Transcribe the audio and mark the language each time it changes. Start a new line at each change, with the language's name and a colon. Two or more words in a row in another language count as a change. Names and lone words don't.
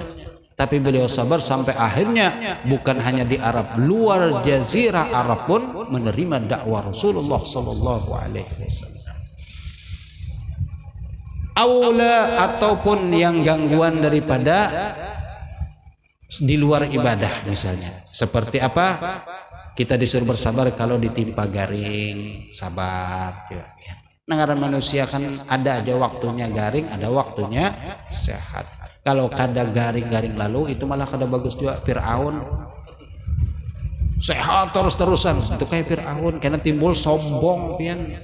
Indonesian: Tapi beliau sabar sampai akhirnya bukan hanya di Arab, luar jazirah Arab pun menerima dakwah Rasulullah
Arabic: صلى الله عليه وسلم.
Indonesian: Aula ataupun yang gangguan daripada di luar ibadah misalnya. Seperti apa? Kita disuruh bersabar kalau ditimpa garing, sabar ya.
Banjar: Nangaran manusia kan ada aja waktunya garing, ada waktunya sehat. Kalau kada garing-garing lalu itu malah kada bagus juga. Fir'aun sehat terus-terusan itu kayak Fir'aun, karena timbul sombong pian.